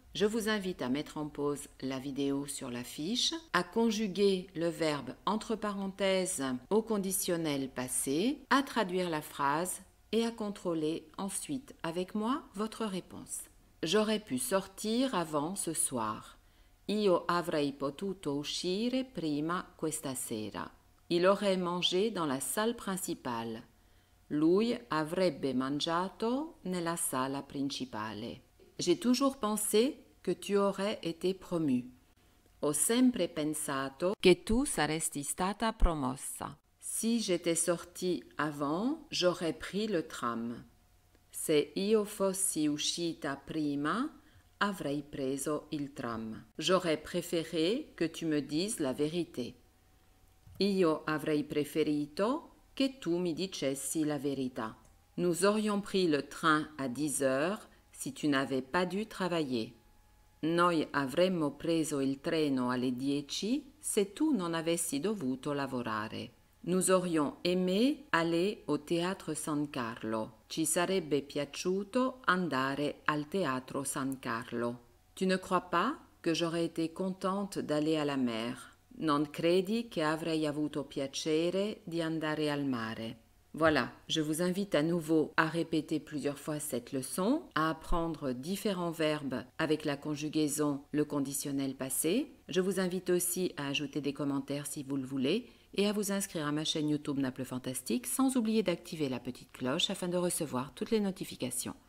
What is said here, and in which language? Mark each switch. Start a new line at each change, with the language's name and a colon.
French: Je vous invite à mettre en pause la vidéo sur la fiche, à conjuguer le verbe entre parenthèses au conditionnel passé, à traduire la phrase et à contrôler ensuite avec moi votre réponse. J'aurais pu sortir avant ce soir.
Italian: Io avrei potuto uscire prima questa sera.
French: Il aurait mangé dans la salle principale.
Italian: Lui avrebbe mangiato nella sala principale.
French: J'ai toujours pensé que tu aurais été promu.
Italian: Ho sempre pensato che tu saresti stata promossa.
French: Si j'étais sortie avant, j'aurais pris le tram.
Italian: Se io fossi uscita prima, avrei preso il tram.
French: J'aurais préféré que tu me dises la vérité.
Italian: Io avrei preferito che tu mi dicessi la verità.
French: Nous aurions pris le train à 10 heures si tu n'avais pas dû travailler.
Italian: Noi avremmo preso il treno alle 10 se tu non avessi dovuto lavorare.
French: Nous aurions aimé aller au théâtre San Carlo.
Italian: Ci sarebbe piaciuto andare al teatro San Carlo.
French: Tu ne crois pas que j'aurais été contente d'aller à la mer?
Italian: Non credi che avrei avuto piacere di andare al mare?
French: Voilà, je vous invite à nouveau à répéter plusieurs fois cette leçon, à apprendre différents verbes avec la conjugaison, le conditionnel passé. Je vous invite aussi à ajouter des commentaires si vous le voulez et à vous inscrire à ma chaîne YouTube Naples Fantastique sans oublier d'activer la petite cloche afin de recevoir toutes les notifications.